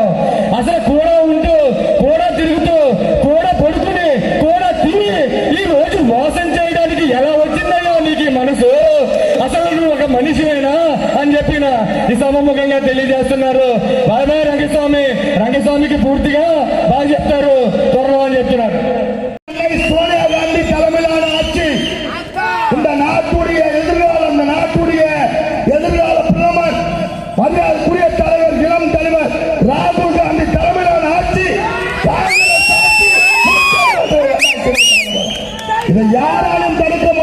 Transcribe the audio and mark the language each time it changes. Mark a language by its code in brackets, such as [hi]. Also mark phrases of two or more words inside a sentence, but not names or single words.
[te] అసలు కూడా ఉంటూ కూడా తిరుగుతూ కూడా పడుకుని కూడా తిని ఈ రోజు మోసం చేయడానికి ఎలా వచ్చిందయ్యో నీకు ఈ మనసు? అసలు నువ్వు ఒక మనిషివేనా అని చెప్పిన ఈ సభముఖంగా తెలియజేస్తున్నారు. బాబాయ్ రంగస్వామికి పూర్తిగా బాగా చెప్తారు త్వరలో అని చెప్తున్నారు. [ta] சோனியா காந்தி தலைமையிலான ஆட்சி இந்த நாட்டுடைய எதிர்கால பிரதமர் மரியாதைக்குரிய தலைவர், இளம் தலைவர் ராகுல் காந்தி தலைமையிலான ஆட்சி இதை யாராலும் தடுக்க முடியாது.